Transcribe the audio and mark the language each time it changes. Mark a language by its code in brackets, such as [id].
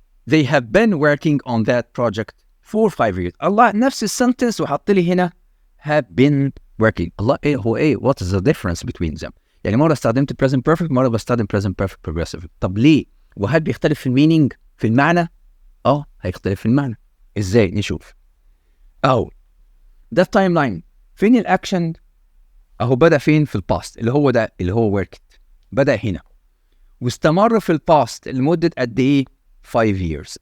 [en] They have been working on that project for 5 years. [ar] الله نفس السنتنس وحط لي هنا have been working. الله ايه هو ايه [en] what is the difference between them؟ [ar] يعني مرة استخدمت present perfect، مرة بستخدم present perfect progressive. طب ليه؟ وهل بيختلف في المينينج في المعنى؟ هيختلف في المعنى. ازاي؟ نشوف. اهو ده التايم لاين. فين الاكشن؟ اهو بدأ فين؟ في الباست اللي هو ده اللي هو worked. بدأ هنا واستمر في الباست لمدة قد ايه؟ 5 years.